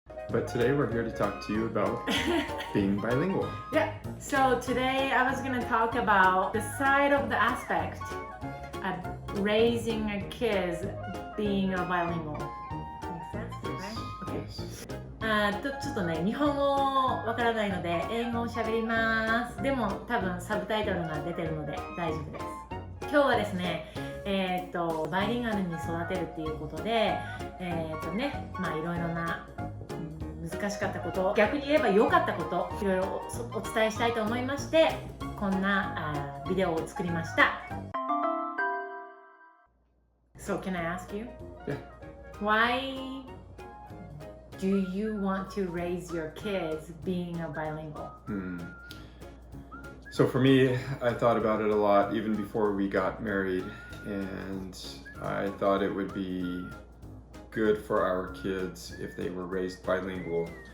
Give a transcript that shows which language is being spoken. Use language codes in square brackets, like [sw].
[en] But today we're here to talk to you about being bilingual. Yeah, so today I was going to talk about the side of the aspect of raising a kid being a bilingual. Make sense? Yes. Okay. Yes. [ja] ちょっとね、日本語わからないので英語を喋ります。でも多分サブタイトルが出てるので大丈夫です。今日はですね、バイリンガルに育てるっていうことで、まあいろいろな難しかったこと、逆に言えば良かったこと、いろいろお伝えしたいと思いまして、こんなビデオを作りました。 [en] So can I ask you? Yeah. Why do you want to raise your kids being a bilingual? So for me, I thought about it a lot even before we got married, and I thought it would be good for our kids if they were raised bilingual.